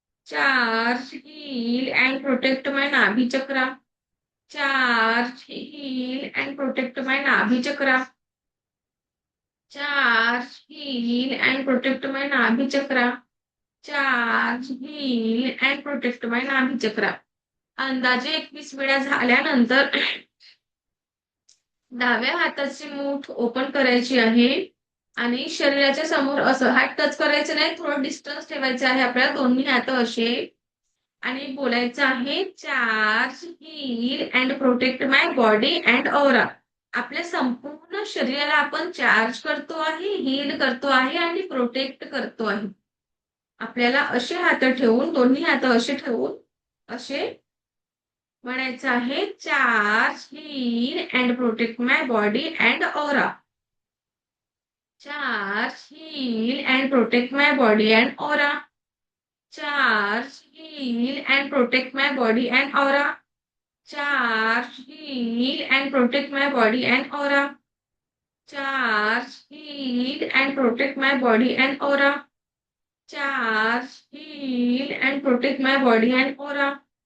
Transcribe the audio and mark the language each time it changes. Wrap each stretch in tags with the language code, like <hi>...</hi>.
<en>Charge, heal, and protect my Nabhi chakra. Charge, heal, and protect my Nabhi chakra. Charge, heal, and protect my Nabhi chakra. Charge, heal, and protect my Nabhi chakra.</en> <mr>अंदाजे 21 वेळा झाल्यानंतर डाव्या हाताची मूठ open करायची आहे आणि शरीराच्या समोर असं हात टच करायचं नाही, थोडं डिस्टन्स ठेवायचं आहे आपल्याला, दोन्ही हात असे, आणि बोलायचं आहे</mr> <en>Charge, heal and protect my body and aura.</en> <mr>आपल्या संपूर्ण शरीराला आपण चार्ज करतो आहे, हील करतो आहे आणि प्रोटेक्ट करतो आहे. आपल्याला असे हात ठेवून, दोन्ही हात असे ठेवून असे म्हणायचं आहे</mr> <en>Charge, heal and protect my body and aura. Charge, heal and protect my body and aura. Charge, heal, and protect my body and aura. Charge, heal, and protect my body and aura. Charge, heal, and protect my body and aura. Charge, heal, and protect my body and aura.</en>